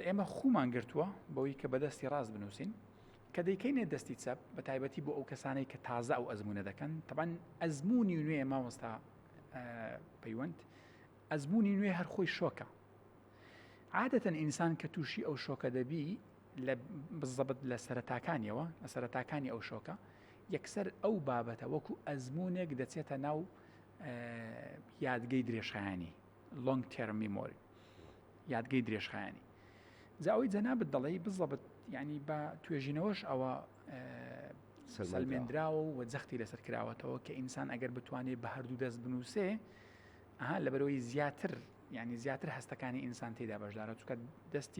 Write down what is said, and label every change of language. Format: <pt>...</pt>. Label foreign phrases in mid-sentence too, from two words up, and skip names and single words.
<ckb>ئێمە خومان گرتووە بەوەی کە بەدەستی ڕاست بنووسین کە دەیکەینێ دەستی چەپ بە تایبەتی بۆ ئەو کەسانەی کە تازە ئەو ئەزمونە دەکەن طبعا ئەزمموی نوێ مامۆستا پەیوەند ئەزمموی نوێ هەر خۆی شۆکە عادەتەن ئینسان کە تووشی ئەو شۆکە دەبی لە بزەبت لە سەرەتاکانیەوە لە سەرەتاکانی ئەو شۆکە یەکسەر ئەو بابەتە وەکو ئەزمونێک دەچێتە ناو یادگەی درێژخایانی</ckb> <en>long term memory</en> <ckb>یادگەی درێژخایانی جاوی جەنابەت دەڵێ بزەبت ینی بە توێژینەوەش ئەوە سەلمێنراوە و جەختی لەسەر کراوەتەوە کە ئینسان ئەگەر بتوانێت بە هەردوو دەست بنووسێ لەبەرەوەی زیاتر ینی زیاتر هەستەکانی ئینسان تێدا بەشدارە چونکە دەستی</ckb>